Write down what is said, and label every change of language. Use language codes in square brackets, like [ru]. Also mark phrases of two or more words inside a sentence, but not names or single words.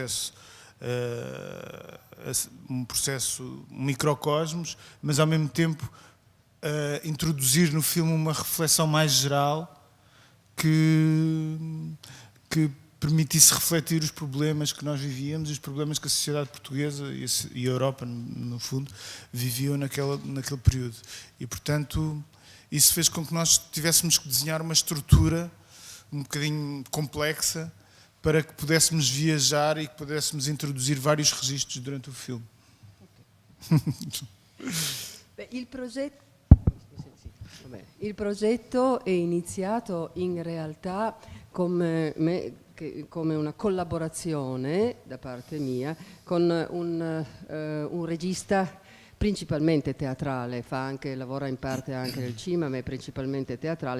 [pt] microcosmos, mas ao mesmo tempo introduzir no filme uma reflexão mais geral que permitisse refletir os problemas que nós vivíamos e os problemas que a sociedade portuguesa e a Europa, no fundo, viviam naquele período. E, portanto, isso fez com que nós tivéssemos que desenhar uma estrutura um bocadinho complexa para que pudéssemos viajar e que pudéssemos introduzir vários registros durante o filme. [it] Il progetto è iniziato in realtà come una collaborazione da parte mia con un regista principalmente teatrale, lavora in parte anche nel cinema, ma è principalmente teatrale,